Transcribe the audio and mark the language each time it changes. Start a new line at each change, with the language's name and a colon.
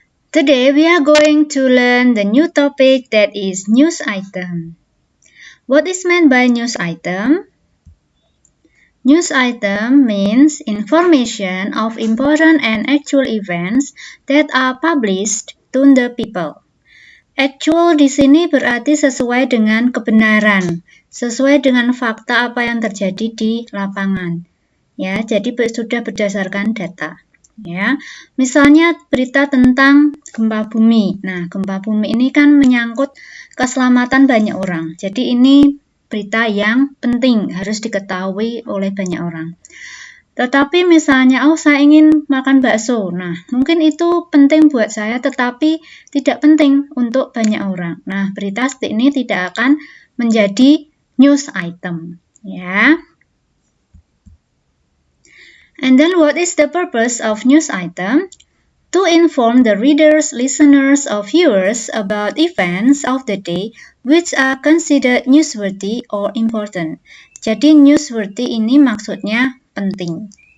English: Today we are going to learn the new topic that is news item. What is meant by news item? News item means information of important and actual events that are published to the people.
Indonesian: Actual di sini berarti sesuai dengan kebenaran, sesuai dengan fakta apa yang terjadi di lapangan. Ya, jadi sudah berdasarkan data. Ya, misalnya berita tentang gempa bumi. Nah, gempa bumi ini kan menyangkut keselamatan banyak orang. Jadi ini berita yang penting harus diketahui oleh banyak orang. Tetapi misalnya, saya ingin makan bakso. Nah, mungkin itu penting buat saya, tetapi tidak penting untuk banyak orang. Nah, berita seperti ini tidak akan menjadi news item. Ya.
English: And then what is the purpose of news item? To inform the readers, listeners, or viewers about events of the day which are considered newsworthy or important.
Indonesian: Jadi newsworthy ini maksudnya penting.